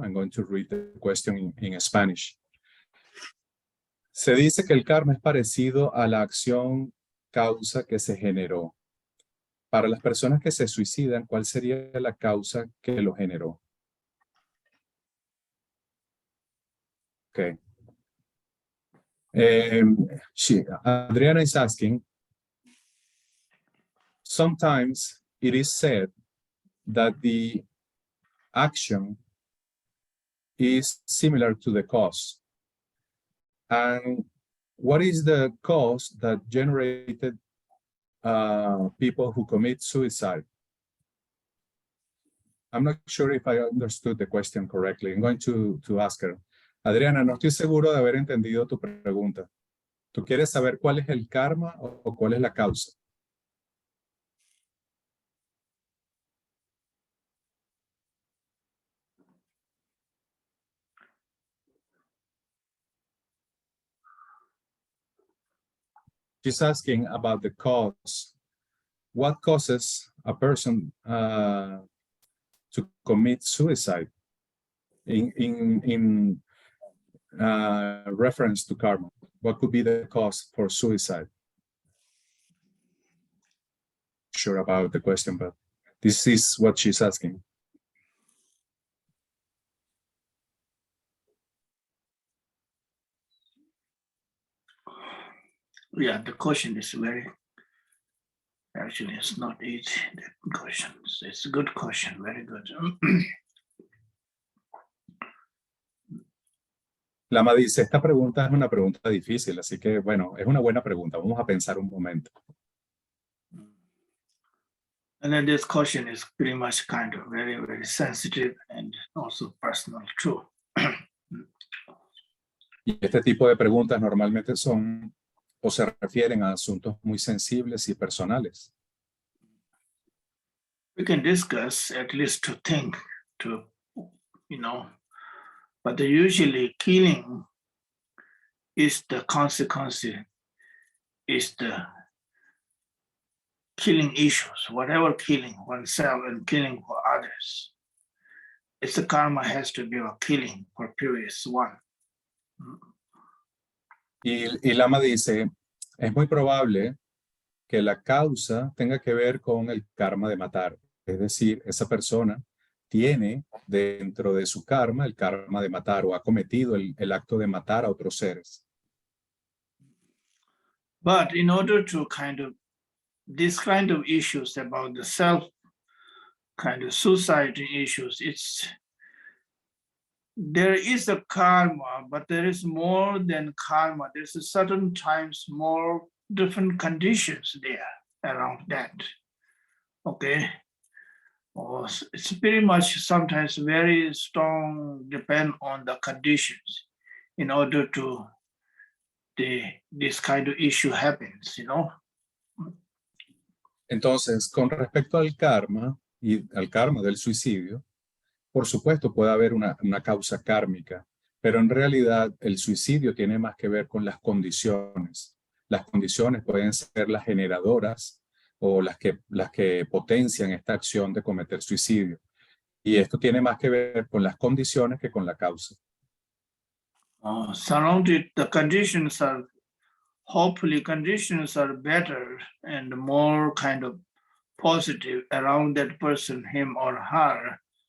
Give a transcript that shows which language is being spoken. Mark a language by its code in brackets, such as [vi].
[en] I'm going to read the question in Spanish. [es] Se dice que el karma es parecido a la acción causa que se generó. Para las personas que se suicidan, ¿cuál sería la causa que lo generó? [en] Okay. Adriana is asking, sometimes it is said that the action is similar to the cause. And what is the cause that generated people who commit suicide? I'm not sure if I understood the question correctly. I'm going to ask her. [es] Adriana, no estoy seguro de haber entendido tu pregunta. ¿Tú quieres saber cuál es el karma o cuál es la causa? [en] She's asking about the cause. What causes a person to commit suicide in reference to karma? What could be the cause for suicide? Sure about the question, but this is what she's asking. Yeah, the question is actually it's not easy, the question. It's a good question, very good. [es] Lama dice, esta pregunta es una pregunta difícil, así que bueno, es una buena pregunta. Vamos a pensar un momento. [en] And then this question is pretty much kind of very, very sensitive and also personal too. [es] Y este tipo de preguntas normalmente son o se refieren a asuntos muy sensibles y personales. [en] We can discuss at least to think, to, you know, but usually killing is the consequence, is the killing issues, whatever killing oneself and killing for others. It's the karma has to be a killing for previous one. [es] Y Lama dice, es muy probable que la causa tenga que ver con el karma de matar. Es decir, esa persona tiene dentro de su karma el karma de matar o ha cometido el acto de matar a otros seres. [en] But in order to kind of, this kind of issues about the self kind of suicide issues. There is a karma, but there is more than karma. There's a certain times more different conditions there around that. Okay. Or it's pretty much sometimes very strong, depend on the conditions in order to this kind of issue happens, you know. [es] Entonces, con respecto al karma y al karma del suicidio, por supuesto puede haber una causa kármica, pero en realidad el suicidio tiene más que ver con las condiciones. Las condiciones pueden ser las generadoras o las que potencian esta acción de cometer suicidio. Y esto tiene más que ver con las condiciones que con la causa. [en] Surrounded, the conditions are, hopefully conditions are better and more kind of positive around that person, him or her.